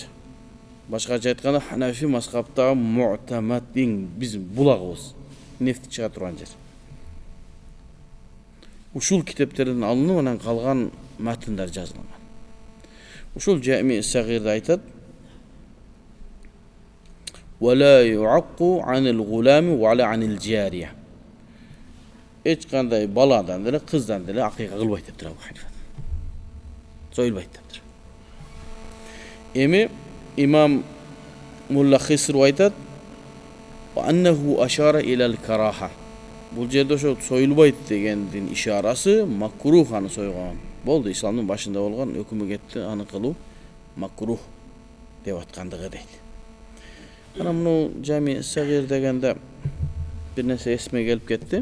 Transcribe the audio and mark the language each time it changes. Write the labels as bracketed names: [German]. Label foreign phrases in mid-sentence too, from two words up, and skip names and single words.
[Kyrgyz] Башкача айтканда Ханафи мазхабтагы муътамаддин биздин булагыбыз, нефти чыга турган жер. Ушул китептерден алынып анан калган матындар жазылган. Ушул Жами' ас-Сагирде айтат: [Arabic] "ولا يعق عن الغلام ولا عن الجارية." [Kyrgyz] Эч кандай баладан деле, кыздан деле акыйка кылбайт дептир Абу Ханифа. Союлбайт дептир. Эми имам Мулла Хисру айтат: [Arabic] "وأنه أشار إلى الكراهة." [Kyrgyz] Бул жерде ошо союлбайт дегендин ишарасы макрух аны сойгон. Болду, исламдын башында болгон өкүмү кетти, аны кылуу макрух деп аткандыгы дейт. Ана муну Жами' ас-Сагир дегенде бир нерсе эсиме келип кетти.